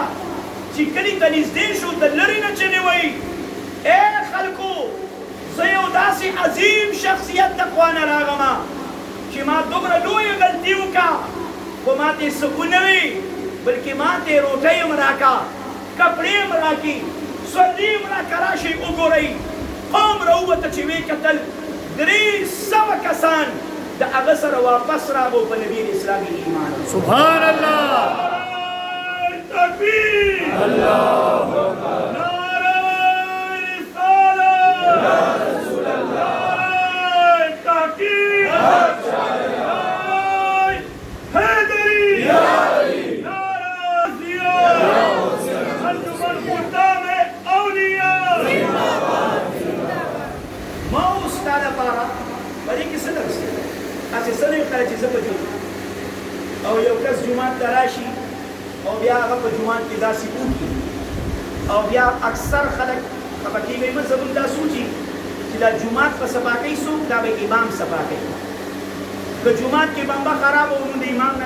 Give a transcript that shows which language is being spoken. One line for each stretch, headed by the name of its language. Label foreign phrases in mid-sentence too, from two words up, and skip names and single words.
Pashto: چې کلي ته نږدې شو، د لرې نه چغې وایي ای خلکو، زه یو داسې عظیم شخصیت د خوا نه راغمه چې ما دومره لویه غلطي وکړه، خو ماته سکون نه وي بلکې ماته روټۍ هم راکا کپړې هم راکي سورلي هم راکه راشئ وګورئ قوم راووته چې ویې کتل 300 کسان د هغه سره واپس راغو په نبي اسلامي ایمان
Arabic: سبحان الله تکبیر الله اکبر
Urdu: نعرہ رسالت
Arabic: یا رسول اللہ
Urdu: نعرہ تحقیق نعرہ حیدری
Arabic: یا علی
Urdu: نعرہ ضیاء انجمن خدام اولیاء
Pashto: ما استاد لپاره په دې کې څه درس دی تاسې څه نه وکړه چې زه په جوړ او یو کس جومات ته راشي او بیا هغه په جومات کې داسې وکړي او بیا اکثر خلک خفه کېږي موږ زموږ دا سوچي چې دا جومات په صفا کوي څوک دا به امام صفا کوي که جومات کې بمبه خراب و نو د امام نه